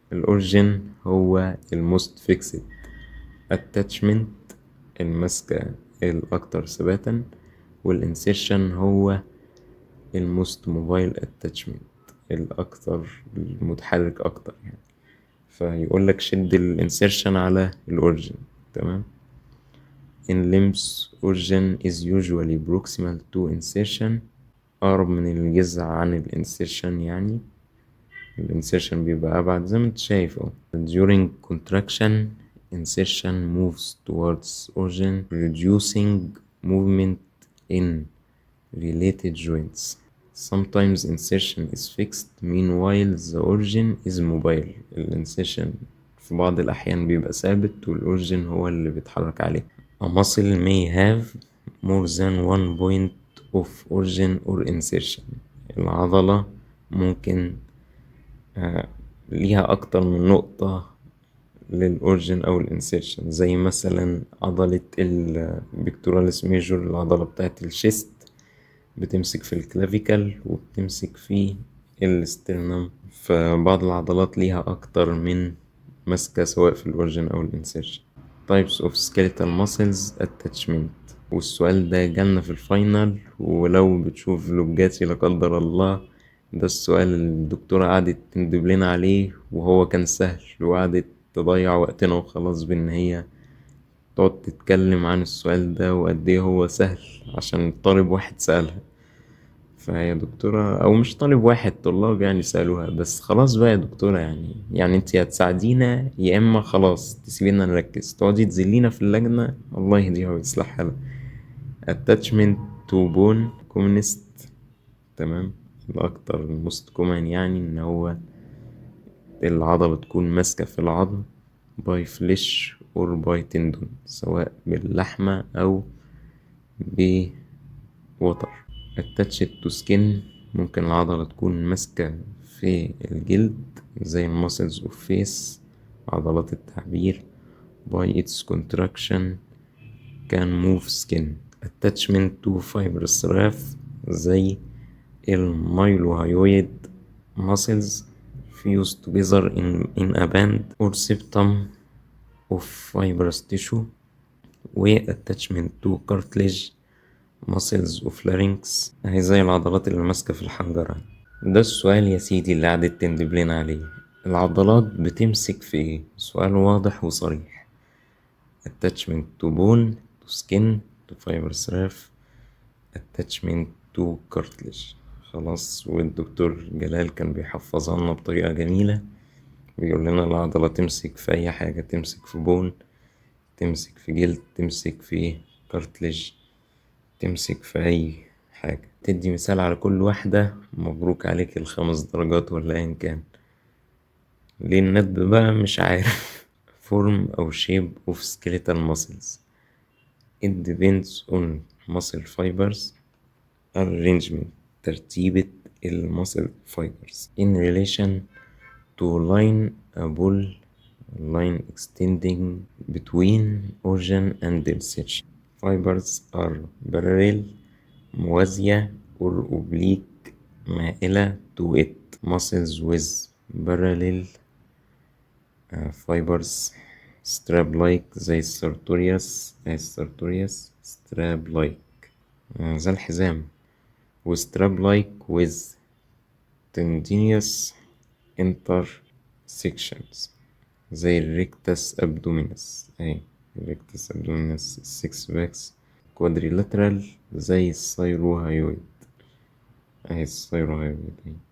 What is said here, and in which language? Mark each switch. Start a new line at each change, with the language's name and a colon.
Arabic: الاورجن هو الموست فيكسد اتاتشمنت، المسكة الاكتر ثباتا، والانسيرشن هو الموست موبايل اتاتشمنت، الاكتر المتحرك اكتر يعني. فيقول لك شد الانسيرشن على الاوريجن. تمام.
English: in limbs origin is usually proximal to insertion،
Arabic: اقرب من الجذع عن الانسيرشن يعني. الانسيرشن بيبقى ابعد زي ما انت شايف اهو.
English: during contraction insertion moves towards origin reducing movement in related joints. Sometimes insertion is fixed meanwhile the origin is mobile.
Arabic: الانسيرشن في بعض الأحيان بيبقى ثابت والأوريجين هو اللي بيتحرك عليه.
English: A muscle may have more than one point of origin or insertion.
Arabic: العضلة ممكن ليها أكتر من نقطة للأوريجين أو الانسيرشن، زي مثلا عضلة البيكتوراليس ميجور، العضلة بتاعت الشيست بتمسك في الكلافيكال وبتمسك في الاسترنم. فبعض العضلات ليها أكتر من مسكة سواء في الأوريجين أو الانسيرشن. types of skeletal muscles attachment، والسؤال ده جالنا في الفاينل، ولو بتشوف لوجاتي لا قدر الله ده السؤال اللي الدكتورة قعدت تندب لنا عليه وهو كان سهل، وقعدت تضيع وقتنا وخلاص بإن هي تقعد تتكلم عن السؤال ده وقد ايه هو سهل عشان طالب واحد سألها. فهي دكتورة او مش طالب واحد، طلاب يعني سألوها. بس خلاص بقى يا دكتورة، يعني انت هتساعدينا يا اما خلاص تسيبينا نركز تقعدي تذلينا في اللجنة، الله يهديها ويصلح حالها.
English: attachment to bone commonest.
Arabic: تمام. الاكتر الموست كومن يعني ان هو العضلة تكون ماسكة في العظم
English: by flesh or by tendon،
Arabic: سواء باللحمة أو بوتر.
English: attached to skin،
Arabic: ممكن العضلة تكون ماسكة في الجلد زي المسلز of face، عضلات التعبير.
English: by its contraction can move skin. attachment to fibrous raph زي المايلوهايويد muscles fused together in a band or septum of fibrous tissue.
Arabic: و
English: attachment to cartilage muscles of larynx
Arabic: هي زي العضلات اللي ماسكة في الحنجرة. ده السؤال يا سيدي اللي قعدت تندب لنا عليه، العضلات بتمسك في ايه؟ سؤال واضح وصريح.
English: attachment to bone to skin to fibrous raph attachment to cartilage.
Arabic: خلاص. والدكتور جلال كان بيحفظها لنا بطريقة جميلة، بيقول لنا العضلة تمسك في أي حاجة، تمسك في بون، تمسك في جلد، تمسك في كارتلج، تمسك في أي حاجة. تدي مثال على كل واحدة مبروك عليك ال5 درجات ولا أيا كان. ليه الندب بقى مش عارف.
English: form أو shape of skeletal muscles it depends on muscle fibers arrangement، ترتيبة muscle fibers in relation to line a ball line extending between origin and insertion. Fibers are parallel موازية or oblique مائلة to it. Muscles with parallel fibers strap like زي السارتوريوس strap like
Arabic: زي الحزام. و
English: strap like with tendinous intersections
Arabic: زي الريكتس ابدومينس اهي، الريكتس ابدومينس. السكس باكس كوادريلاترال زي الثايروهايويد اهي، الثايروهايويد اهي.